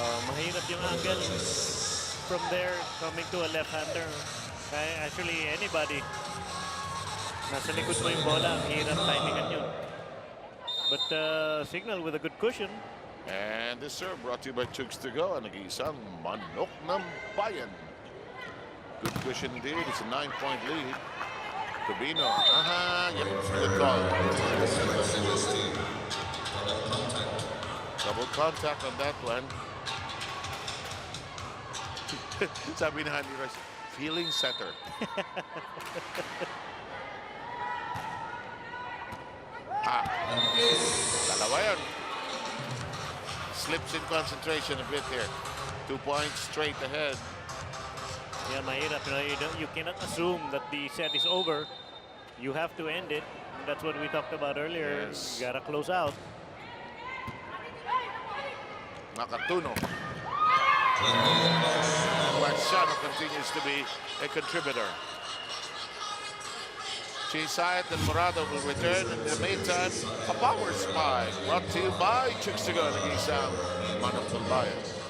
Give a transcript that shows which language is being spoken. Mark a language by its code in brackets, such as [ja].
[tl] Mahirap yung [en] angle from there coming to a left-hander. [tl] Actually, anybody nasa likod mo yung bola, ang hirap timingan yun. [en] But Cignal with a good cushion. And this serve brought to you by Chooks to go. [tl] And nag-iisang manok ng bayan. [en] Good cushion indeed. It's a 9-point lead. Tubino. Yep, good call. Double contact on that one. [tl] Sabi ni Honey Roy, [en] feeling setter. [tl] Dalawa yun. [en] Slips in concentration a bit here. 2 points straight ahead. [tl] Yeah, mahirap. [en] You cannot assume that the set is over. You have to end it. That's what we talked about earlier. Yes. You gotta close out. Nakatuno. Marciano continues to be a contributor. Chisayat and Morado will return. In the meantime, a power spike brought to you by Chooks to go. [tl] Nag-isang manok ng bayan.